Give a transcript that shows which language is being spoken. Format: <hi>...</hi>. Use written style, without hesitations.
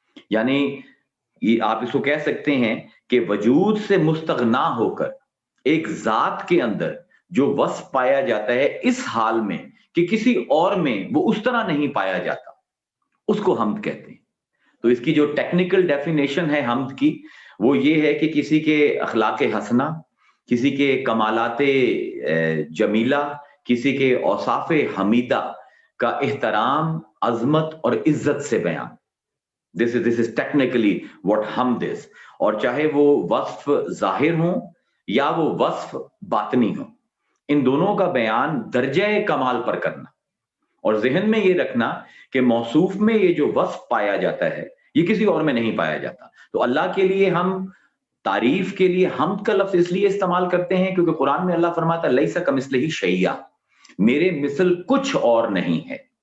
<ur>یعنی آپ اس کو کہہ سکتے ہیں کہ وجود سے مستغنا ہو کر ایک ذات کے اندر جو وصف پایا جاتا ہے اس حال میں کہ کسی اور میں وہ اس طرح نہیں پایا جاتا، اس کو حمد کہتے ہیں. تو اس کی جو ٹیکنیکل ڈیفینیشن ہے حمد کی وہ یہ ہے کہ کسی کے اخلاق حسنہ، کسی کے کمالات جمیلہ، کسی کے اوصاف حمیدہ کا احترام، عظمت اور عزت سے بیان.</ur> <en>This is technically what حمد is.</en> <ur>اور چاہے وہ وصف ظاہر ہوں یا وہ وصف باطنی ہوں، ان دونوں کا بیان درجہ کمال پر کرنا. اور ذہن میں یہ رکھنا کہ موصوف میں یہ جو وصف پایا جاتا ہے یہ کسی اور میں نہیں پایا جاتا. تو اللہ کے لیے ہم تعریف کے لیے حمد کا لفظ اس لیے استعمال کرتے ہیں کیونکہ قرآن میں اللہ فرماتا ہے</ur> <ar>لیس کمثلہ شیء،</ar> <ur>میرے مثل کچھ اور نہیں ہے.</ur>